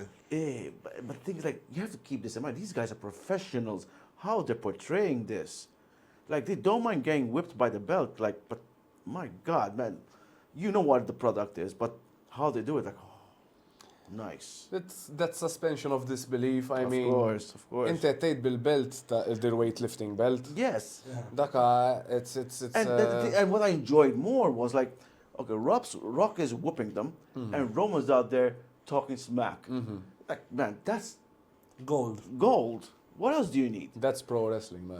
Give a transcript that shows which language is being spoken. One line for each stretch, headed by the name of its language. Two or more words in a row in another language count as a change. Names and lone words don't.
English: But things like, you have to keep this in mind. These guys are professionals. How they're portraying this. Like, they don't mind getting whipped by the belt. Like, but my God, man, you know what the product is, but how they do it, like, oh, nice. That's suspension of disbelief. I mean, Of course.
Maltese: inti tgħid bil-belt ta'
English: their weightlifting belt. Yes. Daka, it's And what I enjoyed more was like, okay, Rock is whooping them, and Roman's out there talking smack. Like, man, that's Gold. What else do you need? That's pro wrestling, man.